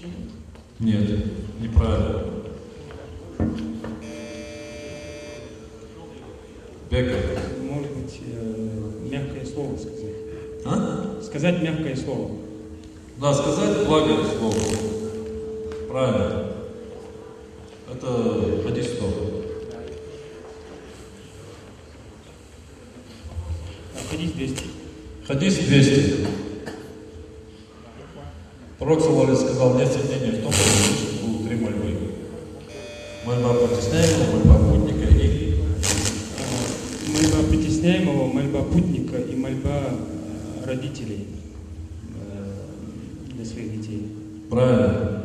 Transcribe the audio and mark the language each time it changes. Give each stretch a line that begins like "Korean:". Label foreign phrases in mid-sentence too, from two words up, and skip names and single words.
Russian: Нет, неправильно. Беков. Может быть, мягкое слово сказать. А? Сказать мягкое слово. Да, сказать благое слово. Правильно. Это хадис 100. Хадис 200. Хадис 200. Пророк
Arabic: صلى الله عليه
Russian: сказал: нет сомнения в том, что будут три мольбы. Мольба притесняемого, мольба путника и... Мольба притесняемого, мольба путника и мольба родителей для своих детей. Правильно.